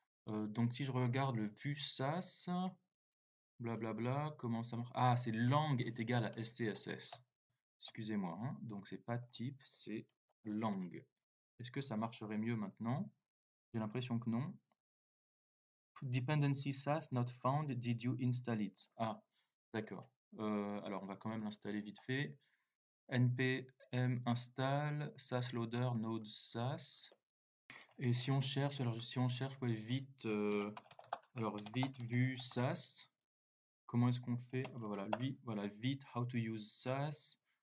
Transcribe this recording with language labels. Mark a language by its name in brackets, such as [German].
[French] Donc si je regarde le vue SAS, blablabla, comment ça marche? Ah, c'est lang est égal à SCSS. Excusez-moi, hein. Donc c'est pas type, c'est lang. Est-ce que ça marcherait mieux maintenant? J'ai l'impression que non. [English] Dependency SAS not found, did you install it? [French] Ah, d'accord. Alors on va quand même l'installer vite fait. [English] npm install SAS loader node SAS. [French] Et si on cherche, alors si on cherche, ouais, vite, alors vite vue SAS. Comment est-ce qu'on fait? Ah bah voilà, lui, voilà, vite, [English] how to use SAS.